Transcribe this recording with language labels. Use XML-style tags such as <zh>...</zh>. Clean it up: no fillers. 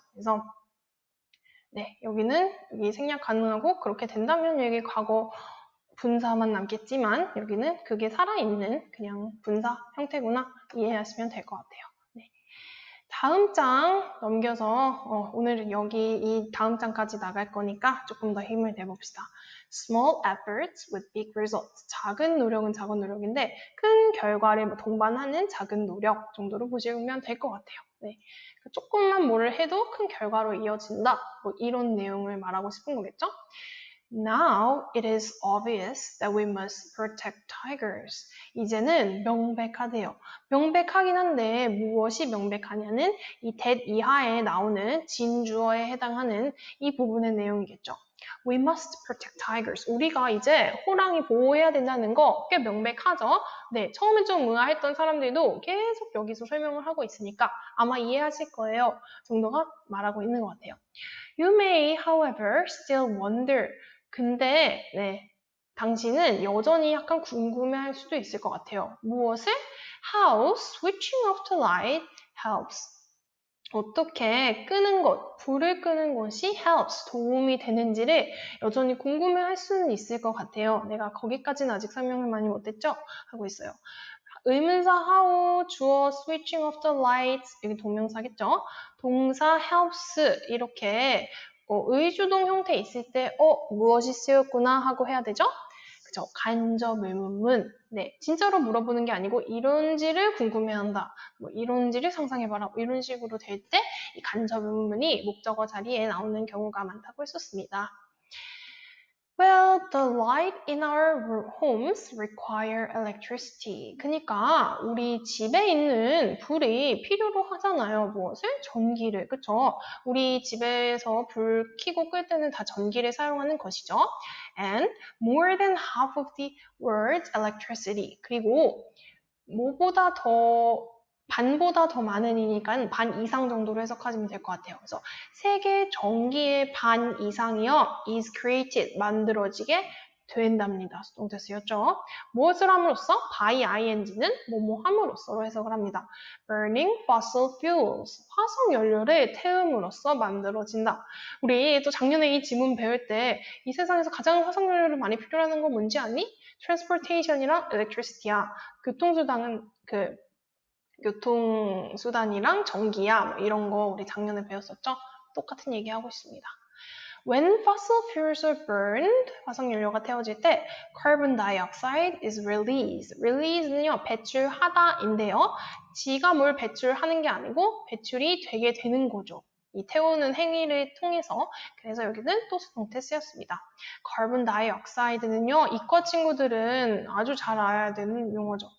<ko>그래서 네, 여기 생략 가능하고 그렇게 된다면 여기 과거 분사만 남겠지만 여기는 그게 살아있는 그냥 분사 형태구나 이해하시면 될 것 같아요. 네. 다음 장 넘겨서 오늘은 여기 이 다음 장까지 나갈 거니까 조금 더 힘을 내봅시다.</ko> <en>Small efforts with big results.</en> <ko>작은 노력은 작은 노력인데 큰 결과를 동반하는 작은 노력 정도로 보시면 될 것 같아요. 네. 조금만 뭐를 해도 큰 결과로 이어진다. 뭐 이런 내용을 말하고 싶은 거겠죠?</ko> <en>Now it is obvious that we must protect tigers.</en> <ko>이제는 명백하대요. 명백하긴 한데 무엇이 명백하냐는 이 that 이하에 나오는 진주어에 해당하는 이 부분의 내용이겠죠.</ko> <en>We must protect tigers.</en> <ko>우리가 이제 호랑이 보호해야 된다는 거 꽤 명백하죠? 네, 처음에 좀 의아했던 사람들도 계속 여기서 설명을 하고 있으니까 아마 이해하실 거예요. 정도가 말하고 있는 것 같아요.</ko> <en>You may, however, still wonder.</en> <ko>근데 당신은 여전히 약간 궁금해할 수도 있을 것 같아요. 무엇을?</ko> <en>How switching off the light helps.</en> <ko>어떻게 끄는 것, 불을 끄는 것이 helps, 도움이 되는지를 여전히 궁금해할 수는 있을 것 같아요. 내가 거기까지는 아직 설명을 많이 못했죠? 하고 있어요.</ko> <en>의문사 how, 주어 switching off the lights,</en> <ko>여기 동명사겠죠? 동사 helps, 이렇게 의주동 형태 있을 때 무엇이 쓰였구나 하고 해야 되죠? 그죠? 간접 의문문. 네, 진짜로 물어보는 게 아니고 이런지를 궁금해한다. 뭐 이런지를 상상해봐라. 뭐 이런 식으로 될 때 이 간접 의문문이 목적어 자리에 나오는 경우가 많다고 했었습니다.</ko> <en>Well, the light in our homes require electricity.</en> <ko>그러니까 우리 집에 있는 불이 필요로 하잖아요. 무엇을? 전기를. 그쵸? 우리 집에서 불 켜고 끌 때는 다 전기를 사용하는 것이죠.</ko> <en>And more than half of the world's electricity.</en> <ko>그리고 뭐보다 더 반보다 더 많으니까 반 이상 정도로 해석하시면 될 것 같아요. 그래서 세계 전기의 반 이상이요.</ko> <en>is created,</en> <ko>만들어지게 된답니다. 수동태 쓰였죠. 무엇을 함으로써? by ing는 뭐뭐 함으로써로 해석을 합니다.</ko> <en>burning fossil fuels,</en> <ko>화석 연료를 태움으로써 만들어진다. 우리 또 작년에 이 지문 배울 때 이 세상에서 가장 화석 연료를 많이 필요로 하는 건 뭔지 아니? transportation이랑 electricity야. 교통수단은 교통수단이랑 전기야. 뭐 이런 거 우리 작년에 배웠었죠? 똑같은 얘기 하고 있습니다.</ko> <en>When fossil fuels are burned,</en> <ko>화석연료가 태워질 때</ko> <en>carbon dioxide is released.</en> <ko>release는요, 배출하다인데요. 지가 뭘 배출하는 게 아니고 배출이 되게 되는 거죠. 이 태우는 행위를 통해서. 그래서 여기는 또 수동태 쓰였습니다. carbon dioxide는요, 이과 친구들은 아주 잘 알아야 되는 용어죠.</ko>